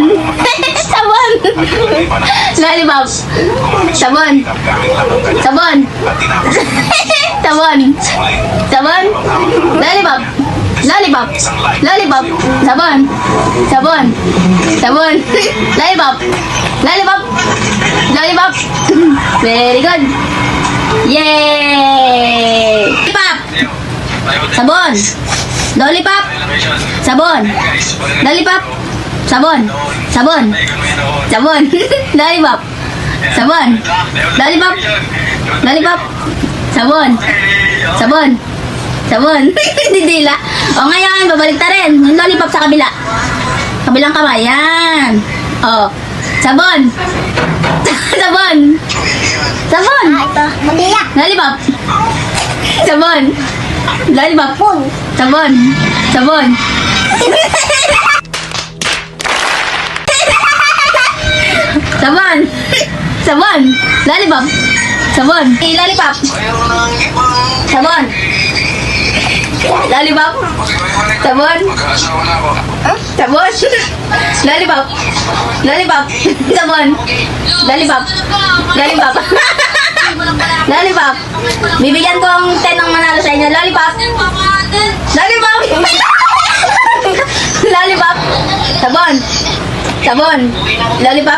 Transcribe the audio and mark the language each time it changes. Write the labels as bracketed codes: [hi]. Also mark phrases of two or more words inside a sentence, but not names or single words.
[tl] Sabon! Lollipop! Sabon! Sabon! Sabon! Sabon! Lollipop! Lollipop! Lollipop! Sabon! Sabon! Sabon! Lollipop! Lollipop! Lollipop! [en] Very good! [tl] Yay! Lollipop! Sabon! Lollipop! Sabon! Lollipop! Sabon! Sabon! Sabon! Lollipop! Sabon! Lollipop! Lollipop! Sabon! Sabon! Sabon! Didila! O ngayon, babalik ta rin. Yung lollipop sa kabila. Kabilang kamay. Yan! O. Sabon! Sabon! Sabon! Ito. Mandila. Lollipop! Sabon! Lollipop! Sabon! Sabon! Sabon! Sabon! Lollipop! Sabon! Lollipop! Sabon! Lollipop! Sabon! Sabon! Lollipop! Lollipop! Sabon! Lollipop! Lollipop! Lollipop! Bibigyan ko ang 10 ng manalo sa inyo. Lollipop! Lollipop! Lollipop! Sabon! Sabon! Lollipop!